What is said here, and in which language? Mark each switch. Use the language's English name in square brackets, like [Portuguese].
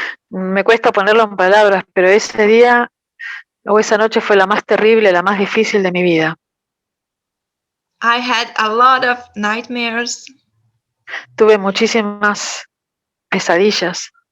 [Spanish] Me cuesta ponerlo en palabras, pero ese día o esa noche fue la más terrible, la más difícil de mi vida. [English] I had a lot of nightmares. [Spanish] Tuve muchísimas pesadillas.